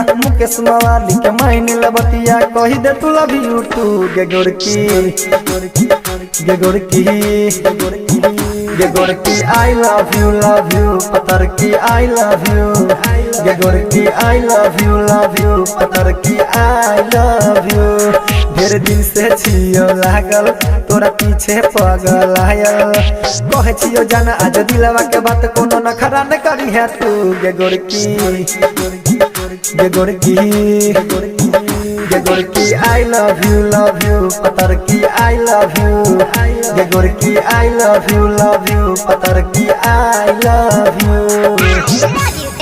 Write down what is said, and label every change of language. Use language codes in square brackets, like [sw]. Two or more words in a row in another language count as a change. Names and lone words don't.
[mai] मुकेश मवाली के माइन लबतिया कही दे तू [en] love you [mai] टू गे गोरकी गे गोरकी गे गोरकी [en] I love you [mai] पतर की [en] I love you [mai] गे गोरकी [en] I love you [mai] पतर की [en] I love you [mai] ढेर दिन से छियो लागल तोरा पीछे पगल आयल कहे छियो जाना आज दिलवा के बात कोनो नखरा न करी है तू गे गोरकी गे गोरकी गे गोरकी [en] I love you [mai] पतर की [en] I love you [mai] गे गोरकी [en] I love you [mai] पतर की [en] I love you